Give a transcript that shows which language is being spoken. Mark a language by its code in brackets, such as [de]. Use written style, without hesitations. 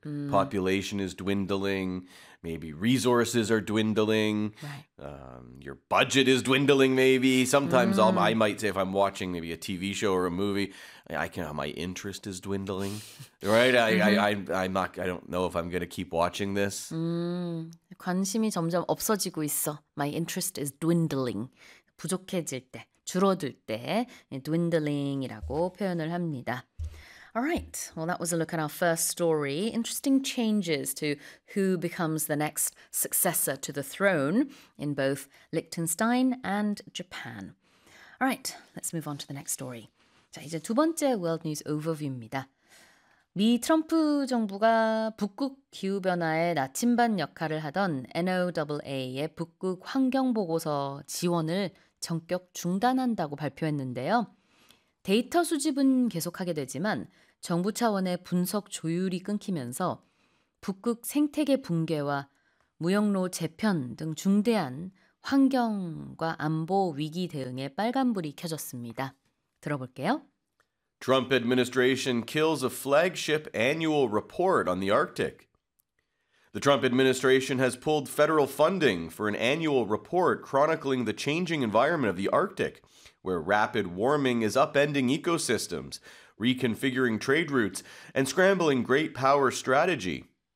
[en] Mm. Population is dwindling. Maybe resources are dwindling. Right. Your budget is dwindling maybe. Sometimes I might say if I'm watching maybe a TV show or a movie, my interest is dwindling. Right? I don't know if I'm going to keep watching this. Mm. [ko] 관심이 점점 없어지고 있어. [en] My interest is dwindling. [ko] 부족해질 때, 줄어들 때 dwindling이라고 표현을 합니다. [en] All right, well, that was a look at our first story. Interesting changes to who becomes the next successor to the throne in both Liechtenstein and Japan. All right, let's move on to the next story. [ko] 자, 이제 두 번째 World News Overview입니다. 미 트럼프 정부가 북극 기후변화의 나침반 역할을 하던 NOAA의 북극 환경보고서 지원을 전격 중단한다고 발표했는데요. 데이터 수집은 계속하게 되지만 정부 차원의 분석 조율이 끊기면서 북극 생태계 붕괴와 무역로 재편 등 중대한 환경과 안보 위기 대응에 빨간불이 켜졌습니다. 들어볼게요. [en] Trump administration kills a flagship annual report on the Arctic. The Trump administration has pulled federal funding for an annual report chronicling the changing environment of the Arctic, where rapid warming is upending ecosystems, reconfiguring trade routes, and scrambling great power strategy.